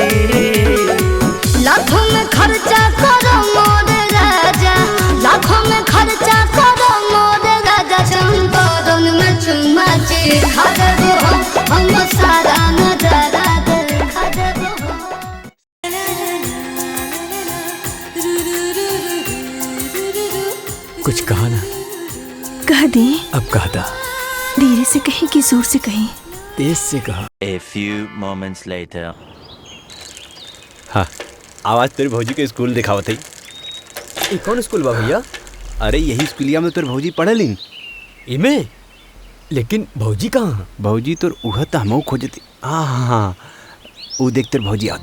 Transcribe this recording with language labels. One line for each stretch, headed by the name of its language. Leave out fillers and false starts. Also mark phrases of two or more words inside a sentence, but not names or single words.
Bhojpuri: लाखों में खर्चा करो मोर राजा, लाखों में खर्चा करो मोर राजा, चंपारण में चुमा चिखवलू हम सारा नजारा देखा देबो। कुछ कहा ना? कह दी। अब कहा था। धीरे से कहीं कि जोर से कहीं? तेज से कहा।
English: A few moments later.
Bhojpuri: हाँ, आवाज तेरे भौजी के स्कूल दिखावत है। ये कौन स्कूल बा भैया? अरे यही स्कूलिया में तेरे भौजी पढ़लिन। इमे? लेकिन भौजी कहाँ? भौजी तो उह त हमहू खोजती। हाँ हाँ हाँ, वो देख तेरे भौजी आते।